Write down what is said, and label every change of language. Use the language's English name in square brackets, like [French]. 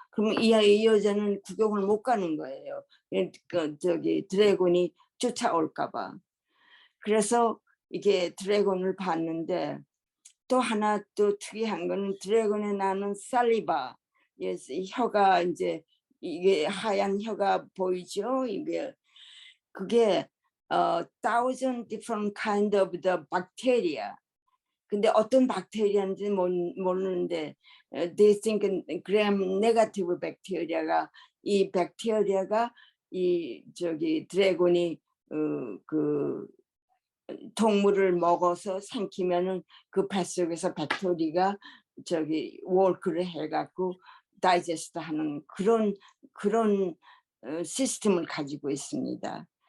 [Korean] 그러면 이 여자는 구경을 못 가는 거예요. 저기 드래곤이 쫓아올까 봐. 그래서 이게 드래곤을 봤는데 또 하나 또 특이한 거는 드래곤에 나는 살리바, 혀가 이제 이게 하얀 혀가 보이죠? 이게 그게 [English] thousand different kind of the bacteria. [Korean] 근데 어떤 박테리아인지 모르는데 [English] they think gram negative bacteria [Korean] 가 이 박테리아가 이 저기 드래곤이 그 동물을 먹어서 삼키면은 그 뱃속에서 뱃소리가 저기 워크를 해갖고 다이제스트 하는 그런 시스템을 가지고 있습니다.